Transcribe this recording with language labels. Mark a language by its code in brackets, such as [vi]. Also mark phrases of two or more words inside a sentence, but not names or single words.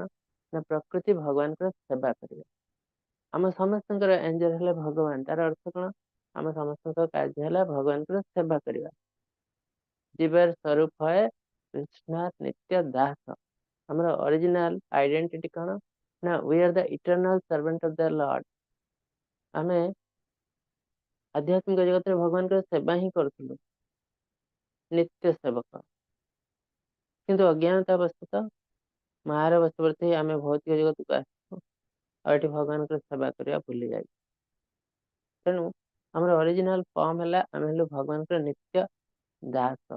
[or] ନା ପ୍ରକୃତି ଭଗବାନଙ୍କର ସେବା କରିବେ। ଆମ ସମସ୍ତଙ୍କର ଏଞ୍ଜଲ ହେଲେ ଭଗବାନ। ତାର ଅର୍ଥ କଣ? ଆମ ସମସ୍ତଙ୍କ କାର୍ଯ୍ୟ ହେଲା ଭଗବାନଙ୍କର ସେବା କରିବା। ଜୀବର ସ୍ୱରୂପ ହଏ କୃଷ୍ଣାର ନିତ୍ୟ ଦାସ। ଆମର [en] original identity [or] କଣ? [en] ନା we are the eternal servant of the lord. [or] ଆମେ ଆଧ୍ୟାତ୍ମିକ ଜଗତରେ ଭଗବାନଙ୍କର ସେବା ହିଁ କରୁଥିଲୁ, ନିତ୍ୟ ସେବକ। କିନ୍ତୁ ଅଜ୍ଞାନତା ବଶତଃ ମାୟାର ବଶବର୍ତ୍ତୀ ହେଇ ଆମେ ଭୌତିକ ଜଗତକୁ ଆସିଛୁ ଆଉ ଏଠି ଭଗବାନଙ୍କର ସେବା କରିବା ଭୁଲି ଯାଇଛୁ। ତେଣୁ ଆମର [en] original form [or] ହେଲା ଆମେ ହେଲୁ ଭଗବାନଙ୍କର ନିତ୍ୟ ଦାସ।